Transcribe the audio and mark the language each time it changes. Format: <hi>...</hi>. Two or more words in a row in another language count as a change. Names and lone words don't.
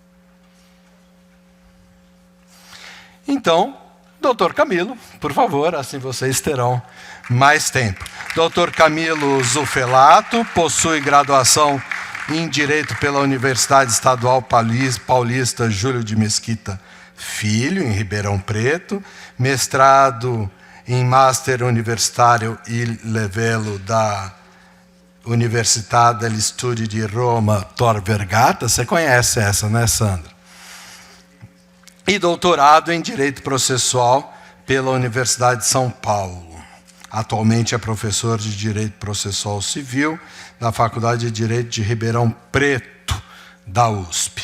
<pt>Então, doutor Camilo, por favor, assim vocês terão mais tempo. Doutor Camilo Zufelato possui graduação em Direito pela Universidade Estadual Paulista Júlio de Mesquita Filho, em Ribeirão Preto, mestrado em Master Universitário Il Livello da Università degli Studi di Roma Tor Vergata. Você conhece essa, né, Sandra? E doutorado em Direito Processual pela Universidade de São Paulo. Atualmente é professor de Direito Processual Civil da Faculdade de Direito de Ribeirão Preto, da USP.</pt>